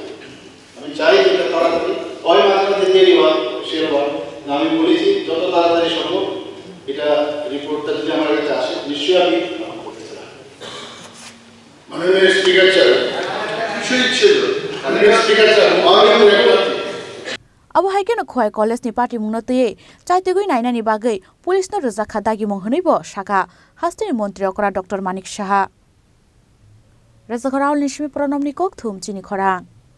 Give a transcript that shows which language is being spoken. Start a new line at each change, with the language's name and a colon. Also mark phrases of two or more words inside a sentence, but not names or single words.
Bangla: আমি চাই যে এটা তাড়াতাড়ি হয়, মাঝে দেরি হয়, সে হয় না, আমি বলেছি যত তাড়াতাড়ি সম্ভব এটা রিপোর্টটা যদি আমার কাছে আসে নিশ্চয়ই আমি করতে চাই। মাননীয়
English: speaker sir,
Bangla: বিষয় ছিল মাননীয়
English: speaker sir,
Kok Borok: अब हाइकेन खोय कलेज नि पार्टी मुंगनतयै चाइतेगुइ नाइनानि बागै पुलिसनो रोजाखा दागि मंहनैबो साका हास्टेनि मन्त्री अकरा डक्टर मानिक साहा रेजाखराव निशमि प्रनमनि कक थुम चिनि खरां।